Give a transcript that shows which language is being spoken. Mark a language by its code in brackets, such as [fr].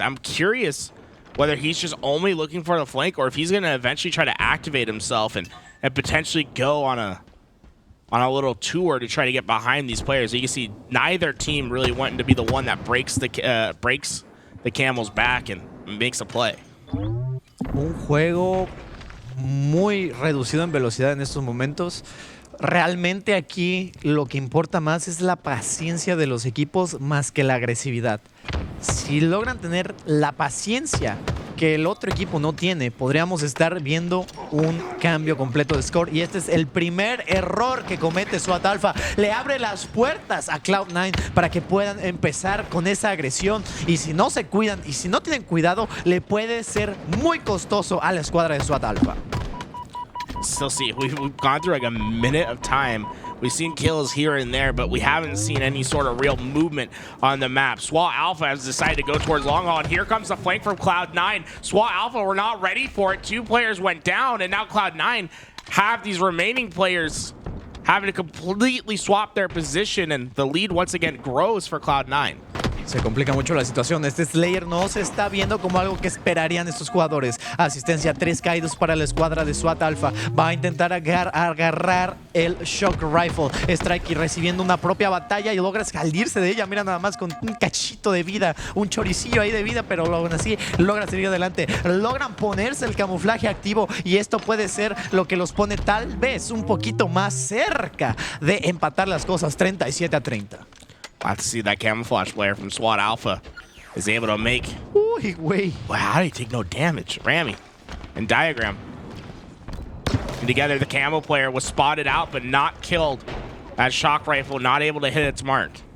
[en] I'm curious whether he's just only looking for the flank or if he's going to eventually try to activate himself and potentially go on a little tour to try to get behind these players. So you can see neither team really wanting to be the one that breaks the camel's back and makes a play. [es] Un juego muy reducido en velocidad en estos momentos. Realmente aquí lo que importa más es la paciencia de los equipos más que la agresividad. Si logran tener la paciencia que el otro equipo no tiene, podríamos estar viendo un cambio completo de score. Y este es el primer error que comete SWAT Alpha. Le abre las puertas a Cloud9 para que puedan empezar con esa agresión. Y si no se cuidan y si no tienen cuidado, le puede ser muy costoso a la escuadra de SWAT Alpha. [en] Still see, we've gone through like a minute of time. We've seen kills here and there, but we haven't seen any sort of real movement on the map. SWAT Alpha has decided to go towards long haul, and here comes the flank from Cloud9. SWAT Alpha were not ready for it. 2 players went down, and now Cloud9 have these remaining players having to completely swap their position, and the lead once again grows for Cloud9. [es] Se complica mucho la situación. Este Slayer no se está viendo como algo que esperarían estos jugadores. Asistencia, 3 caídos para la escuadra de SWAT Alpha. Va a intentar agarrar el Shock Rifle. Strikeyy recibiendo una propia batalla y logra salirse de ella. Mira nada más con un cachito de vida, un choricillo ahí de vida, pero aún así logra seguir adelante. Logran ponerse el camuflaje activo y esto puede ser lo que los pone tal vez un poquito más cerca de empatar las cosas 37-30. [en] Let's see that camouflage player from SWAT Alpha is able to make. [es] Uy, güey. [en] Wow, how do you take no damage? Rammyy and Diagram. And together, the camo player was spotted out but not killed. That shock rifle not able to hit its mark.